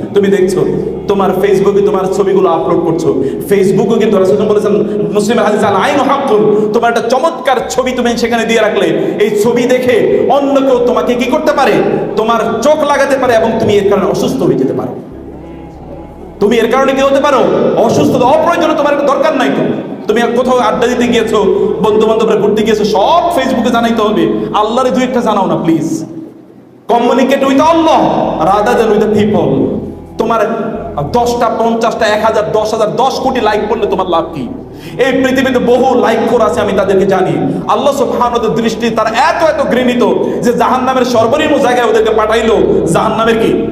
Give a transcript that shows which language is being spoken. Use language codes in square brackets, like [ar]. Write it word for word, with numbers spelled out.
[bn] তুমি দেখছো তোমার ফেসবুকে তোমার ছবিগুলো আপলোড করছো, ফেসবুকে কিন্তু রাসূলুল্লাহ বলেছেন মুসলিমের হাদিস, [ar] আল আইনু হাক্কুন, [bn] তোমার একটা চমৎকার ছবি তুমি সেখানে দিয়ে রাখলে, এই ছবি দেখে অন্য কেউ তোমাকে কি করতে পারে, তোমার চোখ লাগাতে পারে, এবং তুমি এর কারণে অসুস্থ হয়ে যেতে পারো। তুমি এর কারণে কি হতে পারো? অসুস্থ। অপ্রয়োজনে তোমার একটা দরকার নাই। তো তুমি কোথাও আড্ডা দিতে গিয়েছো, বন্ধু বান্ধবরা ঘুরতে গিয়েছো, সব ফেসবুকে জানাইতে হবে? আল্লাহরে দুই একটা জানাও না please. [en] Communicate with Allah rather than with the people. [bn] তোমার দশটা, পঞ্চাশটা, এক হাজার, দশ হাজার, দশ কোটি লাইক করলে তোমার লাভ কি? এই পৃথিবীতে বহু লাইক খোর আছে, আমি তাদেরকে জানি। আল্লাহ সুবহানাহু ওয়া দৃষ্টি তারা এত এত ঘৃণিত যে জাহান্নামের সর্বনিম্ন জায়গায় ওদেরকে পাঠাইলো। জাহান্নামের কি?